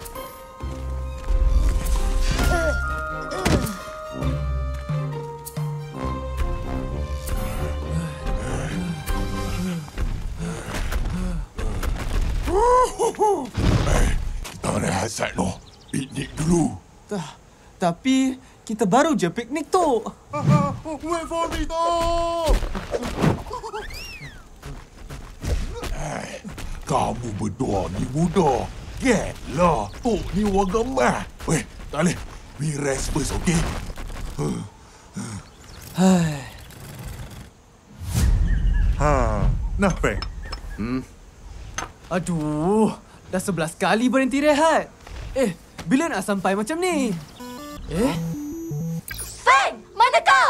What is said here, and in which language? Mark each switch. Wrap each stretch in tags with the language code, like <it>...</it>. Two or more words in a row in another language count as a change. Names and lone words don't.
<ms>Kita rehat sat noh. Piknik dulu. Tapi kita baru je piknik tu.</ms> <en>Wait for me</en> <ms>tu. Kamu berdua ni muda. Gelah. Tok ni warga mah. Weh, tak boleh.</ms> <en>We rest first, okey?</en> <ms>Nah, Feng. Aduh, dah 11 kali berhenti rehat. Bila nak sampai macam ni? Feng, mana kau?</ms>